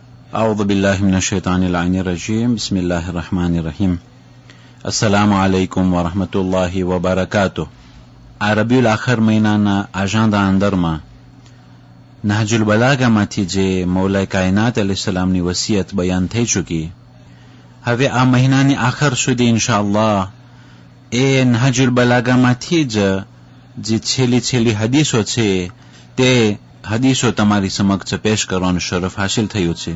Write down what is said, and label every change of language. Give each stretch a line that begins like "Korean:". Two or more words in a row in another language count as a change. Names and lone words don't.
Arabic: أعوذ بالله من الشيطان اللعين الرجيم بسم الله الرحمن الرحيم السلام عليكم ورحمة الله وبركاته. ربيع الآخر
Gujarati: મહિનાના આજાંદા અંદરમાં નહજુલ બલાગામાંથી જે મૌલા કાયનાત અલૈહિસ્સલામની વસિયત બયાન થઈ ચૂકી, હવે આ મહિનાની આખર સુધી ઇન્શાઅલ્લાહ એ નહજુલ બલાગામાંથી જ જે છેલ્લી હદીસો છે તે હદીસો તમારી સમક્ષ પેશ કરવાનું શરફ હાસિલ થયું છે.